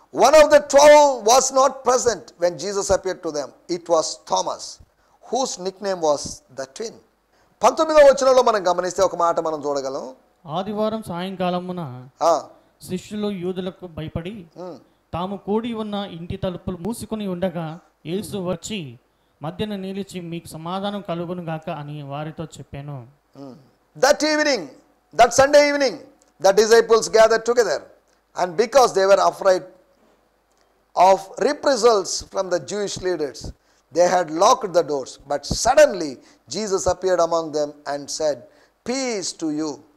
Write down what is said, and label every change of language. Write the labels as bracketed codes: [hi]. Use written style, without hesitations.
[en] One of the 12 was not present when Jesus appeared to them. It was Thomas, whose nickname was the twin. [te] 19వ వచనంలో మనం గమనిస్తే ఒక మాట మనం చూడగలం. ఆదివారం సాయంకాలమున శిష్యులు యూదులకు భయపడి తాము కూడి ఉన్న ఇంటి తలుపులు మూసుకొని ఉండగా యేసు వచ్చి మధ్యన నిలిచి మీకు సమాధానం కలుగును గాక అని వారితో చెప్పాను. [en] That evening, that Sunday evening, the disciples gathered together, and because they were afraid of reprisals from the Jewish leaders, They had locked the doors, but suddenly Jesus appeared among them and said, "Peace to you."